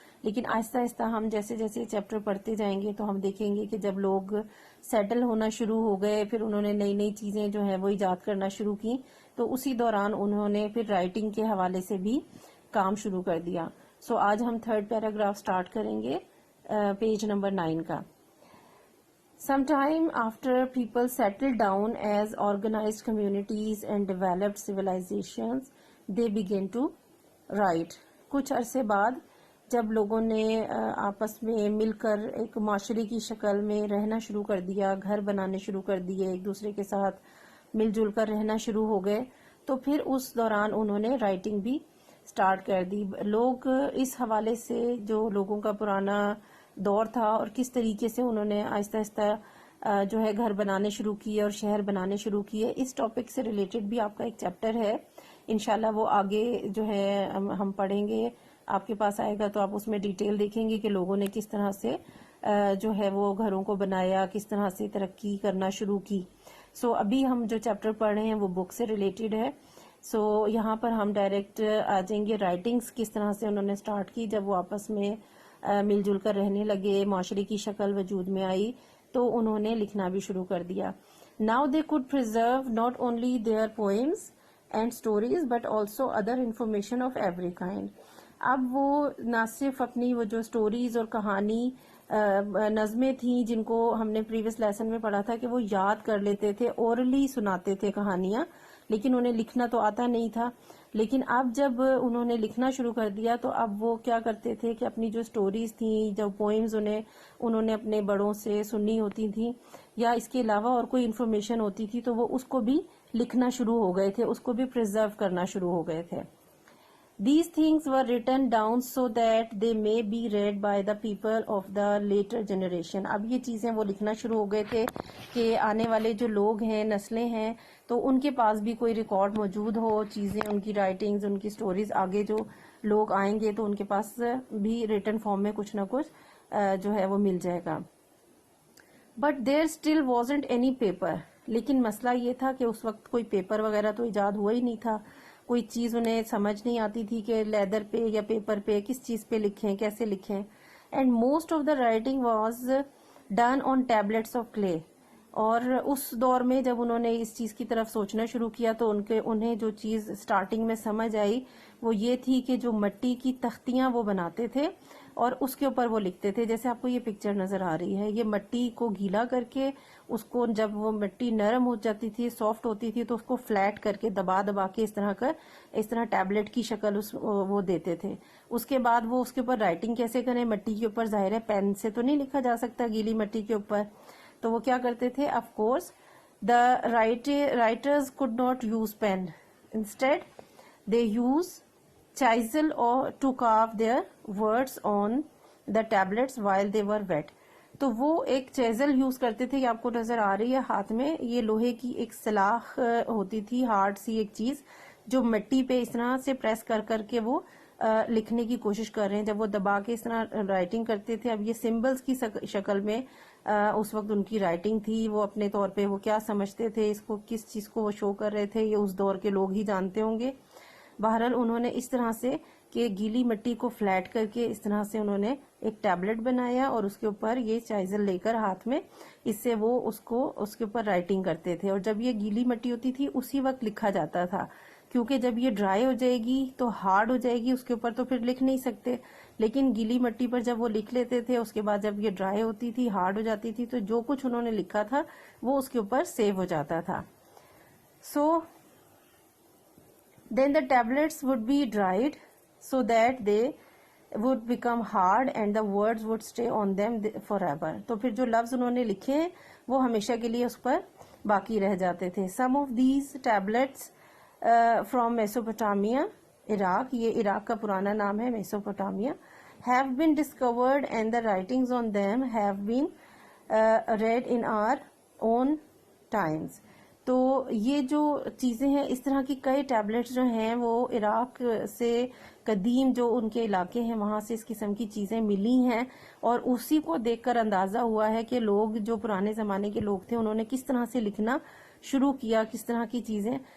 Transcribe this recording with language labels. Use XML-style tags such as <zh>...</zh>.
<ur>لیکن آہستہ آہستہ ہم جیسے جیسے چیپٹر پڑھتے جائیں گے تو ہم دیکھیں گے کہ جب لوگ سیٹل ہونا شروع ہو گئے، پھر انہوں نے نئی نئی چیزیں جو ہیں وہ ایجاد کرنا شروع کی، تو اسی دوران انہوں نے پھر رائٹنگ کے حوالے سے بھی کام شروع کر دیا. سو آج ہم 3rd پیراگراف سٹارٹ کریں گے پیج نمبر 9 کا.</ur> <en>Sometime after people settled down as organized communities and developed civilizations, they began to write.</en> <ur>کچھ عرصے بعد جب لوگوں نے آپس میں مل کر ایک معاشرے کی شکل میں رہنا شروع کر دیا، گھر بنانے شروع کر دیے، ایک دوسرے کے ساتھ مل جل کر رہنا شروع ہو گئے، تو پھر اس دوران انہوں نے رائٹنگ بھی سٹارٹ کر دی. لوگ اس حوالے سے جو لوگوں کا پرانا دور تھا اور کس طریقے سے انہوں نے آہستہ آہستہ جو ہے گھر بنانے شروع کیے اور شہر بنانے شروع کیے، اس ٹاپک سے ریلیٹڈ بھی آپ کا ایک چیپٹر ہے. انشاءاللہ وہ آگے جو ہے ہم پڑھیں گے، آپ کے پاس آئے گا تو آپ اس میں ڈیٹیل دیکھیں گے کہ لوگوں نے کس طرح سے جو ہے وہ گھروں کو بنایا، کس طرح سے ترقی کرنا شروع کی. سو ابھی ہم جو چیپٹر پڑھ رہے ہیں وہ بک سے ریلیٹڈ ہے. سو یہاں پر ہم ڈائریکٹ آ جائیں گے رائٹنگز کس طرح سے انہوں نے سٹارٹ کی. جب وہ آپس میں مل جل کر رہنے لگے، معاشرے کی شکل وجود میں آئی، تو انہوں نے لکھنا بھی شروع کر دیا.</ur> <en>Now they could preserve not only their poems and stories but also other information of every kind.</en> <ur>اب وہ نہ صرف اپنی وہ جو سٹوریز اور کہانی نظمیں تھیں جن کو ہم نے پریویس لیسن میں پڑھا تھا کہ وہ یاد کر لیتے تھے، اورلی سناتے تھے کہانیاں، لیکن انہیں لکھنا تو آتا نہیں تھا. لیکن اب جب انہوں نے لکھنا شروع کر دیا تو اب وہ کیا کرتے تھے کہ اپنی جو سٹوریز تھیں، جو پوئمز انہوں نے اپنے بڑوں سے سنی ہوتی تھیں یا اس کے علاوہ اور کوئی انفارمیشن ہوتی تھی تو وہ اس کو بھی لکھنا شروع ہو گئے تھے، اس کو بھی پریزرو کرنا شروع ہو گئے تھے.</ur> <en>These things were written down so that they may be read by the people of the later generation.</en> <ur>اب یہ چیزیں وہ لکھنا شروع ہو گئے تھے کہ آنے والے جو لوگ ہیں، نسلیں ہیں، تو ان کے پاس بھی کوئی ریکارڈ موجود ہو، چیزیں ان کی رائٹنگز، ان کی سٹوریز، آگے جو لوگ آئیں گے تو ان کے پاس بھی ریٹن فارم میں کچھ نہ کچھ جو ہے وہ مل جائے گا.</ur> <en>But there still wasn't any paper.</en> <ur>لیکن مسئلہ یہ تھا کہ اس وقت کوئی پیپر وغیرہ تو ایجاد ہوا ہی نہیں تھا. کوئی چیز انہیں سمجھ نہیں آتی تھی کہ لیدر پہ یا پیپر پہ کس چیز پہ لکھیں، کیسے لکھیں.</ur> <en>And most of the writing was done on tablets of clay.</en> <ur>اور اس دور میں جب انہوں نے اس چیز کی طرف سوچنا شروع کیا تو انہیں جو چیز سٹارٹنگ میں سمجھ آئی وہ یہ تھی کہ جو مٹی کی تختیاں وہ بناتے تھے اور اس کے اوپر وہ لکھتے تھے. جیسے آپ کو یہ پکچر نظر آ رہی ہے، یہ مٹی کو گیلا کر کے اس کو جب وہ مٹی نرم ہو جاتی تھی، سافٹ ہوتی تھی، تو اس کو فلیٹ کر کے دبا دبا کے اس طرح ٹیبلٹ کی شکل وہ دیتے تھے. اس کے بعد وہ اس کے اوپر رائٹنگ کیسے کریں؟ مٹی کے اوپر ظاہر ہے پین سے تو نہیں لکھا جا سکتا گیلی مٹی کے اوپر، تو وہ کیا کرتے تھے؟</ur> <en>Of course the writers could not use pen. Instead they use chisel or to carve their words on the tablets while they were wet.</en> <ur>تو وہ ایک چیزل یوز کرتے تھے، یہ آپ کو نظر آ رہی ہے ہاتھ میں، یہ لوہے کی ایک سلاخ ہوتی تھی، ہارڈ سی ایک چیز جو مٹی پہ اس طرح سے پریس کر کر کے وہ لکھنے کی کوشش کر رہے ہیں. جب وہ دبا کے اس طرح رائٹنگ کرتے تھے، اب یہ سمبلز کی شکل میں اس وقت ان کی رائٹنگ تھی. وہ اپنے طور پہ وہ کیا سمجھتے تھے، اس کو کس چیز کو وہ شو کر رہے تھے، یہ اس دور کے لوگ ہی جانتے ہوں گے. بہرحال انہوں نے اس طرح سے کہ گیلی مٹی کو فلیٹ کر کے اس طرح سے انہوں نے ایک ٹیبلٹ بنایا اور اس کے اوپر یہ چائزل لے کر ہاتھ میں اس سے وہ اس کے اوپر رائٹنگ کرتے تھے. اور جب یہ گیلی مٹی ہوتی تھی اسی وقت لکھا جاتا تھا, کیونکہ جب یہ ڈرائی ہو جائے گی تو ہارڈ ہو جائے گی, اس کے اوپر تو پھر لکھ نہیں سکتے. لیکن گیلی مٹی پر جب وہ لکھ لیتے تھے, اس کے بعد جب یہ ڈرائی ہوتی تھی, ہارڈ ہو جاتی تھی, تو جو کچھ انہوں نے لکھا تھا وہ اس کے اوپر سیو ہو جاتا تھا.</ur> <en>So then the tablets would be dried so that they would become hard and the words would stay on them forever.</en> <ur>تو پھر جو لفظ انہوں نے لکھے ہیں وہ ہمیشہ کے لیے اس پر باقی رہ جاتے تھے.</ur> <en>Some of these tablets from Mesopotamia,</en> <ur>Iraq, یہ عراق کا پرانا نام ہے میسوپوٹامیا,</ur> <en>have been discovered and the writings on them have been read in our own times.</en> <ur>تو یہ جو چیزیں ہیں, اس طرح کی کئی ٹیبلٹس جو ہیں وہ عراق سے قدیم جو ان کے علاقے ہیں وہاں سے اس قسم کی چیزیں ملی ہیں, اور اسی کو دیکھ کر اندازہ ہوا ہے کہ لوگ جو پرانے زمانے کے لوگ تھے انہوں نے کس طرح سے لکھنا شروع کیا, کس طرح کی چیزیں.</ur>